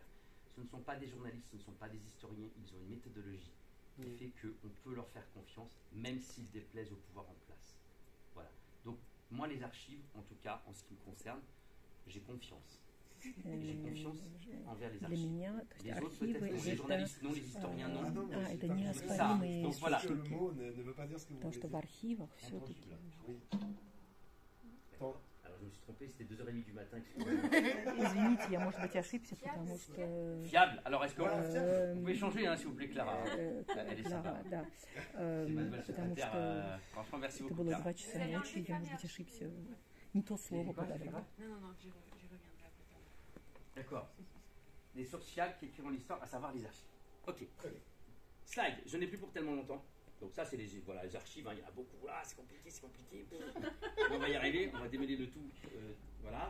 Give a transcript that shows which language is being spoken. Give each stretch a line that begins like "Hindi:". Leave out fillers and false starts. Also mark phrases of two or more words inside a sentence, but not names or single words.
French: Ce ne sont pas des journalistes, ce ne sont pas des historiens, ils ont une méthodologie qui fait qu'on peut leur faire confiance, même s'ils déplaisent au pouvoir en place. Voilà. Donc, moi, les archives, en tout cas, en ce qui me concerne, j'ai confiance. J'ai confiance envers les archives. Les autres, peut-être, les journalistes, non, les historiens, non.
Russian: Это неоспоримые
French: Donc, voilà. Le mot ne veut pas dire ce que vous
Russian: Потому
French: voulez
Russian: что в
French: dire.
Russian: архивах все-таки...
French: Oui. Alors, je me suis trompé, c'était 2h30 du matin.
Russian: Извините, я, может быть, ошибся, потому что...
French: Fiable. Alors, est-ce que vous pouvez changer, hein, s'il vous plaît, Clara. Elle est sympa.
Russian: Да.
French: C'est mademoiselle
Russian: Потому
French: secrétaire.
Russian: что
French: Franchement, merci
Russian: это
French: beaucoup,
Russian: было
French: Clara.
Russian: 2 часа ночи, я, может быть, ошибся. Не то слово подобрала.
French: Non, j'y reviendrai plus tard. D'accord. Les sources fiables qui écriront l'histoire, à savoir les archives. Ok. Slide. Je n'ai plus pour tellement longtemps. Donc ça, c'est les archives. Hein. Il y en a beaucoup. Ah, c'est compliqué. Mais on va y arriver. On va démêler le tout. Voilà.